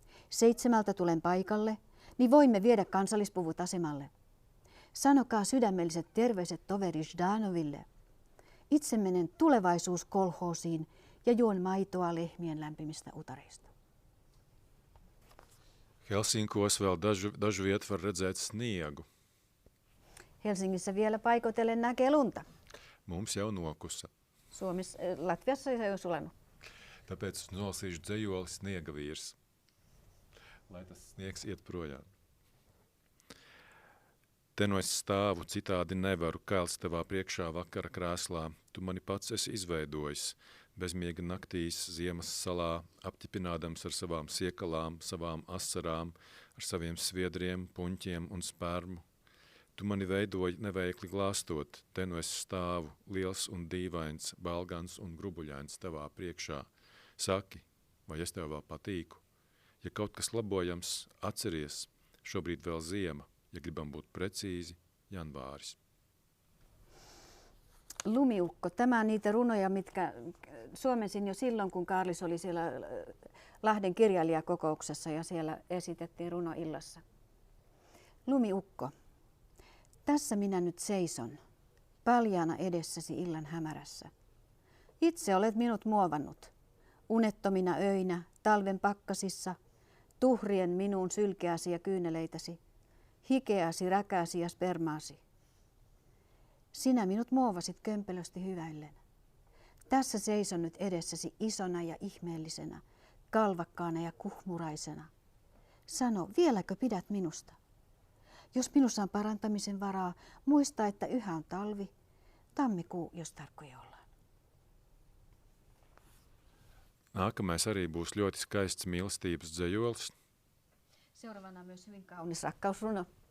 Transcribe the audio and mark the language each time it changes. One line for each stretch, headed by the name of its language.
Finnish: 7 tulen paikalle, niin voimme viedä kansallispuvut asemalle. Sanokaa sydämelliset terveiset toveri Ždanoville. Itse menen tulevaisuuskolhoosiin ja juon maitoa lehmien lämpimistä utareista.
Latvian: Helsinkos vēl dažu vietu var redzēt sniegu.
Finnish: Helsingissä vielä paikoitellen näkee lunta.
Latvian: Mums jau nokusa.
Finnish: Latviassa se on sulanut.
Latvian: Tāpēc es nolasīšu dzejoli Sniega vīrs. Lai tas sniegs iet projām. Te no es stāvu, citādi nevaru kēls tavā priekšā vakara krēslā. Tu mani pats esi izveidojis. Bezmiega naktīs ziemas salā, apķipinādams ar savām siekalām, savām asarām, ar saviem sviedriem, puņķiem un spērmu. Tu mani veidoji neveikli glāstot, te no es stāvu, liels un dīvains, balgans un grubuļains tavā priekšā. Saki, vai es tev vēl patīku? Ja kaut kas labojams, atceries, šobrīd vēl ziema, ja gribam būt precīzi, janvāris.
Finnish: Lumiukko. Tämä on niitä runoja, mitkä suomensin jo silloin, kun Kaarlis oli siellä Lahden kirjailijakokouksessa ja siellä esitettiin runoillassa. Lumiukko. Tässä minä nyt seison, paljaana edessäsi illan hämärässä. Itse olet minut muovannut, unettomina öinä, talven pakkasissa, tuhrien minuun sylkeäsi ja kyyneleitäsi, hikeäsi, räkääsi ja spermaasi. Sinä minut muovasit kömpelösti hyväillen. Tässä seison nyt edessäsi isona ja ihmeellisenä, kalvakkaana ja kuhmuraisena. Sano, vieläkö pidät minusta? Jos minussa on parantamisen varaa, muista, että yhä on talvi, tammikuu, jos tarkkoja ollaan.
Latvian: Nākamais arī būs ļoti skaists mīlestības dzejolis.
Finnish: Seuraavana myös hyvin kaunis rakkausruno.